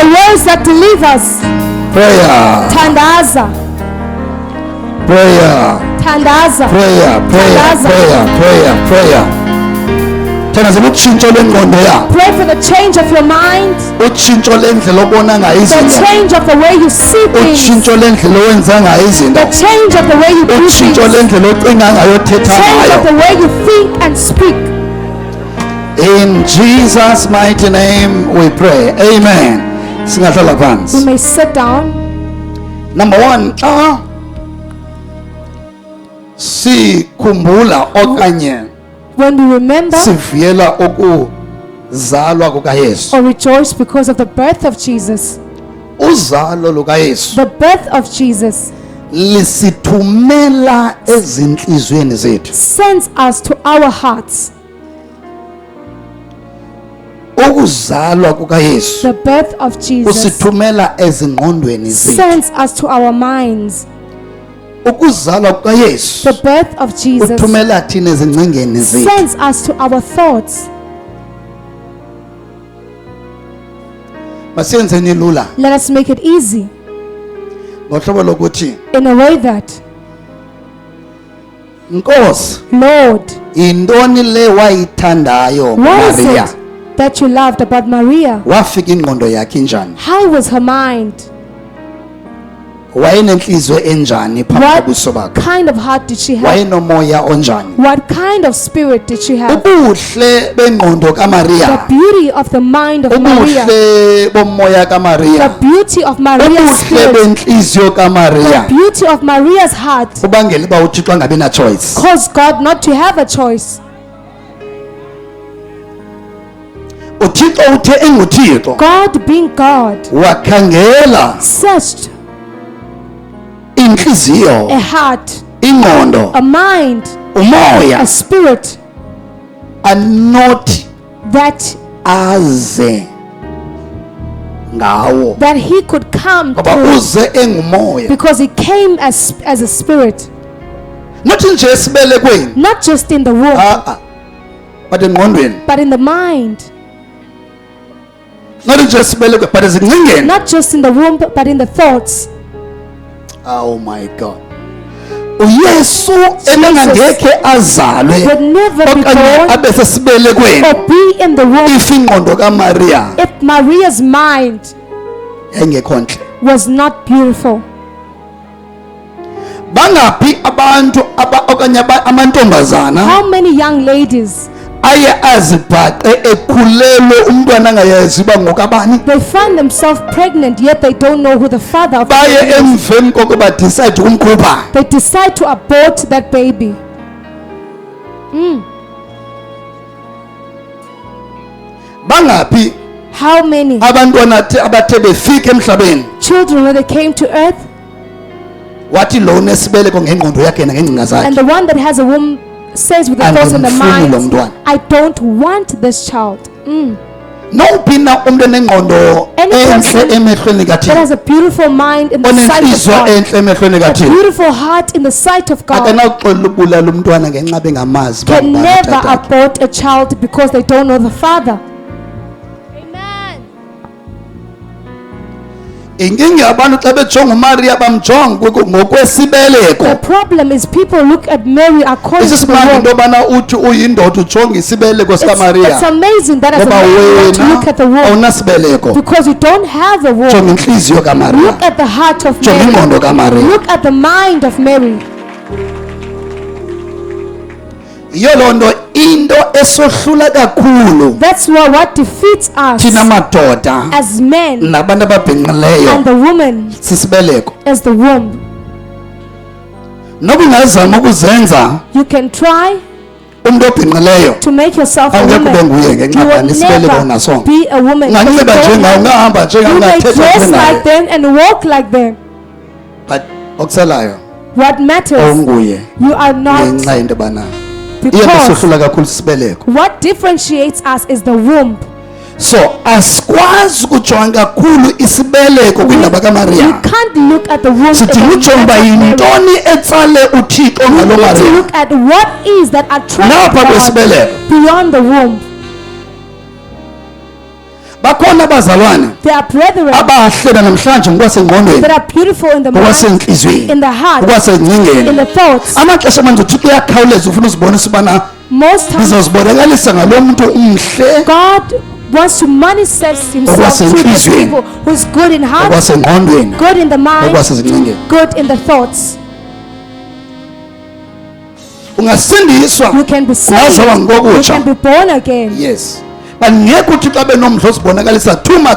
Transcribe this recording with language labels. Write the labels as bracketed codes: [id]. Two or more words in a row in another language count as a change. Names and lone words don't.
[en] words that delivers. prayer [xh] Tandaza. [en] prayer [xh] Tandaza. [en] prayer prayer [xh] Thandaza. prayer thandazela utshintsho lwengqondo yakho [en] Pray for the change of your mind. [xh] utshintsho lendlela obona ngayo [en] The [xh] izinto [en] change of the way you see things. [xh] utshintsho lendlela owenza ngayo izinto [en] The change of the way you do things. [xh] utshintsho lendlela ocinga ngayo othetha [en] Change of [xh] ngayo [en] the way you think and speak. in Jesus mighty name we pray amen singahlala You [xh] phansi [en] may sit down. [xh] number 1 xa sikhumbula okanye [en] When we remember [xh] sivuyela ukuzalwa kukaYesu [en] or rejoice because of the birth of Jesus. [xh] uzalo lukaYesu [en] The birth of Jesus [xh] lisithumela ezinhlizweni zethu [en] sends us to our hearts. [xh] ukuzalwa kukaYesu [en] The birth of Jesus [xh] usithumela ezingqondweni zethu [en] sends us to our minds. [xh] ukuzalwa kukaYesu [en] The birth of Jesus [xh] uthumela thina ezingcingeni zethu [en] sends us to our thoughts. [xh] masiyenzeni lula [en] Let us make it easy [xh] ngohlobo lokuthi [en] in a way that, [xh] Nkosi [en] Lord, [xh] intoni le wayithandayo [en] what is Maria it that you loved about Maria? [xh] wafika ingqondo yakhe njani [en] How was her mind? [xh] wayenenhliziyo enjani phambi kobuso bakhe? [en] What kind of heart did she have? [xh] Wayenomoya onjani? [en] What kind of spirit did she have? [xh] Ubuhle bengqondo [en] The [xh] kaMaria, [en] beauty of the mind of Maria. [xh] ubuhle bomoya [en] The [xh] kaMaria, [en] beauty of Maria's [xh] ubuhle [en] spirit. [xh] benhliziyo [en] The [xh] kaMaria [en] beauty of Maria's heart [xh] ubangela uba uThixo angabi na choice. [en] caused God not to have a choice. [xh] uThixo uthe enguThixo [en] God being God [xh] wakhangela [en] searched [xh] inhliziyo, [en] a heart, [xh] ingqondo, [en] a mind, [xh] umoya [en] a spirit [xh] anothi [en] that [xh] aze ngawo, [en] he could come [xh] ngoba [en] to, [xh] uze engumoya, [en] because he came as a spirit, [xh] not nje esibelekweni, [en] not just in the womb [xh] but engqondweni, [en] but in the mind, [xh] not nje esibelekweni but ezingcingeni. [en] not just in the womb but in the thoughts. Oh my God, [xh] uYesu engangeke azalwe [en] Would never be [xh] okanye [en] born [xh] abe sesibelekweni [en] or be in the womb [xh] if ingqondo kaMaria [en] if Maria's mind [xh] engekho nhle. [en] was not beautiful. [xh] Bangaphi abantu okanye amantombazana [en] How many young ladies [xh] aye azibhaqe ekhulelwe umntwana angayazi uba ngokabani, [en] they find themselves pregnant yet they don't know who the father of the [xh] baye [en] baby is. [xh] emveni koko badecide umkhupha. [en] They decide to abort that baby. [xh] Bangaphi [en] How many [xh] abantwana abathe befika emhlabeni [en] children when they came to earth, [xh] wathi lo unesibeleko ngengqondo yakhe nangengcinga [en] and [xh] zakhe, [en] the one that has a womb says with the thoughts and the [xh] Andimfuni lo [en] mind, [xh] mntwana. [en] I don't want this child. [xh] nowuphi na umntu enengqondo [en] Any [xh] enhle [en] person [xh] emehlweni [en] That [xh] kaThixo, [en] has a beautiful mind in the sight of [xh] onenhliziyo [en] God, [xh] enhle emehlweni [en] a [xh] kaThixo, [en] beautiful heart in the sight of God, [xh] akanawuxolela ubulala umntwana ngenxa bengamazi uba [en] can [xh] ngubani [en] never [xh] utata wakhe. [en] abort a child because they don't know the father. [xh] Inkinga yabantu xa bejonga uMaria bamjonga ngokwesibeleko. [en] The problem is people look at Mary according to the [xh] Isisimanga into [en] womb. [xh] yobana uthi uyindoda ujonga isibeleko [en] It's [xh] sikaMaria [en] amazing that as a [xh] ngoba [en] man you want to look [xh] wena [en] at the womb [xh] awunasibeleko. [en] because you don't have a [xh] Jonga [en] womb. [xh] inhliziyo kaMaria, [en] Look at the heart of [xh] jonga [en] Mary. [xh] ingqondo kaMaria. [en] Look at the mind of Mary. [xh] Yiyo loo nto into esohlula kakhulu [en] That's why what defeats us [xh] thina madoda [en] as men [xh] nabantu ababhinqileyo [en] and the woman [xh] sisibeleko. [en] is the womb. [xh] Noba ungazama ukuzenza [en] You can try [xh] umntu obhinqileyo, [en] to make yourself a [xh] awungeke ube [en] woman. [xh] nguye [en] You [xh] ngenxa [en] will [xh] bani isibeleko [en] never [xh] unasonga. [en] be a woman. because you [xh] Unganxiba [en] don't [xh] njengawo, [en] have- [xh] ungahamba njengawo, [en] You may [xh] ungathetha [en] dress [xh] njengaye, [en] like them and walk like them. [xh] but okusalayo [en] What matters, [xh] awunguye [en] you are not, [xh] ngenxa yento yobana iye [en] because [xh] besohlula kakhulu sibeleko. [en] what differentiates us is the womb. [xh] So asikwazi ukujonga kakhulu isibeleko kwindaba [en] You [xh] kaMaria. [en] can't look at the womb. [xh] Sithi [en] in the [xh] ujonga uba [en] matter of Mary. [xh] yintoni etsale uThixo [en] You [xh] ngalo [en] need to [xh] Maria [en] look at what is that attracts [xh] napha [en] God [xh] kwesibeleko. [en] beyond the womb. [xh] Bakhona abazalwane [en] There are brethren [xh] abahle namhlanje ngokwasengqondweni, [en] that are beautiful in the mind, [xh] ngokwasentliziyweni, [en] in the heart, in [xh] ngokwasengcingeni. [en] the thoughts. [xh] Amaxesha amanje uThixo uyakhawuleza ufuna uzibonisa ubana [en] Most times [xh] ndizozibonakalisa ngalo mntu umhle [en] God wants to manifest himself through those [xh] Ngokwasentliziyweni, [en] people who's good in heart, [xh] ngokwasengqondweni, [en] good in the mind, [xh] ngokwasezingcingeni. [en] good in the thoughts. [xh] Ungasindiswa, [en] You can be saved. [xh] ungazalwa [en] You [xh] ngokutsha. [en] can be born again. [xh] Yes, but ngeke uThixo abe nomdla ozibonakalisa [en] too much